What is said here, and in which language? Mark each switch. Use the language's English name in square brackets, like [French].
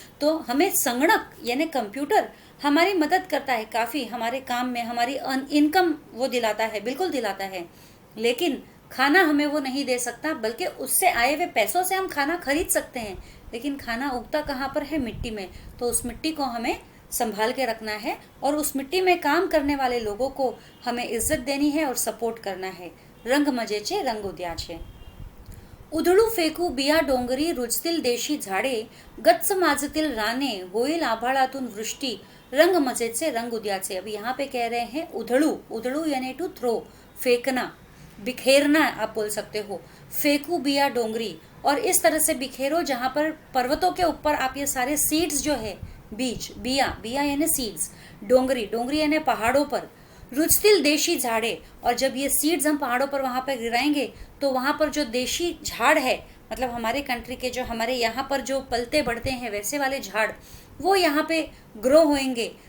[Hindi] तो हमें संगणक यानी कंप्यूटर हमारी मदद करता है काफ़ी, हमारे काम में हमारी इनकम वो दिलाता है, बिल्कुल दिलाता है, लेकिन खाना हमें वो नहीं दे सकता, बल्कि उससे आए हुए पैसों से हम खाना खरीद सकते हैं, लेकिन खाना उगता कहाँ पर है, मिट्टी में। तो उस मिट्टी को हमें संभाल के रखना है और उस मिट्टी में काम करने वाले लोगों को हमें इज्जत देनी है और सपोर्ट करना है। [Marathi] रंग मजेचे रंग उद्याचे। उधळू फेकू बिया डोंगरी, रुजतील देशी झाडे, गच्च माजतील राने, होईल आभाळातून वृष्टि, रंग मजेचे रंग उद्याचे। [Hindi] अब यहाँ पे कह रहे हैं उधळू, उधळू यानी टू थ्रो, फेंकना, बिखेरना आप बोल सकते हो। [Marathi] फेंकू बिया डोंगरी, [Hindi] और इस तरह से बिखेरो जहाँ पर पर्वतों के ऊपर आप ये सारे सीड्स जो है, बीज, बिया, बिया यानी सीड्स, डोंगरी, डोंगरी यानी पहाड़ों पर, [Marathi] रुजतील देशी झाड़े, [Hindi] और जब ये सीड्स हम पहाड़ों पर वहाँ पर गिराएंगे तो वहाँ पर जो देशी झाड़ है, मतलब हमारे कंट्री के जो हमारे यहाँ पर जो पलते बढ़ते हैं वैसे वाले झाड़, वो यहाँ पे ग्रो होएंगे।